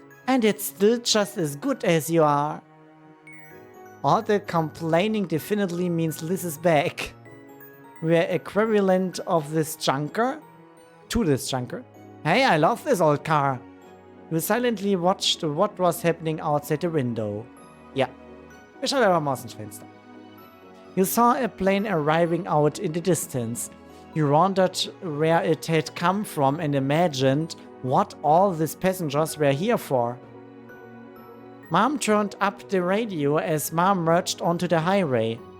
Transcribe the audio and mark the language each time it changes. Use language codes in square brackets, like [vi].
[en] And it's still just as good as you are. All the complaining definitely means Liz is back. We're equivalent of this junker. To this junker. Hey, I love this old car. You silently watched what was happening outside the window. [de] Ja, wir schauen einfach mal aus dem Fenster. [en] You saw a plane arriving out in the distance. You wondered where it had come from and imagined what all these passengers were here for. Mom turned up the radio as Mom merged onto the highway.